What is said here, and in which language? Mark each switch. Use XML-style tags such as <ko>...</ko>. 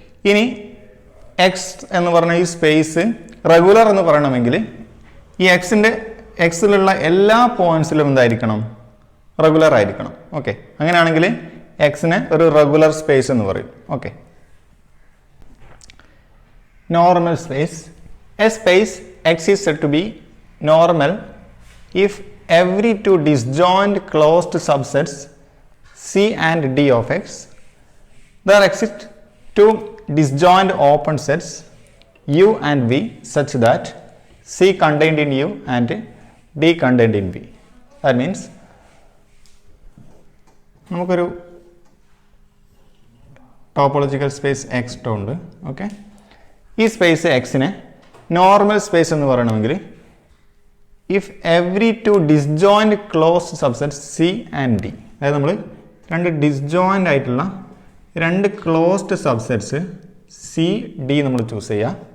<ml>ഇനി എക്സ് എന്ന് പറഞ്ഞ ഈ സ്പേസ് റെഗുലർ എന്ന് പറയണമെങ്കിൽ ഈ എക്സിലുള്ള എല്ലാ പോയിന്റ്സിലും എന്തായിരിക്കണം? റെഗുലർ ആയിരിക്കണം. ഓക്കെ, അങ്ങനെയാണെങ്കിൽ എക്സിനെ ഒരു റെഗുലർ സ്പേസ് എന്ന് പറയും. Okay, normal space.</ml> <en>A space X is said to be normal if every two disjoint closed subsets C and D of X there exist two disjoint open sets U and V such that C contained in U and D contained in V. That means</en> <ml>നമുക്കൊരു topological space X ഉണ്ട്. Okay, ഈ space എക്സിനെ normal space എന്ന് പറയണമെങ്കിൽ</ml> <en>if every two disjoint closed subsets C and D,</en> <ml>അതായത് നമ്മൾ രണ്ട് disjoint ആയിട്ടുള്ള രണ്ട് ക്ലോസ്ഡ് സബ്സെറ്റ്സ് സി ഡി നമ്മൾ ചൂസ് ചെയ്യുക.</ml>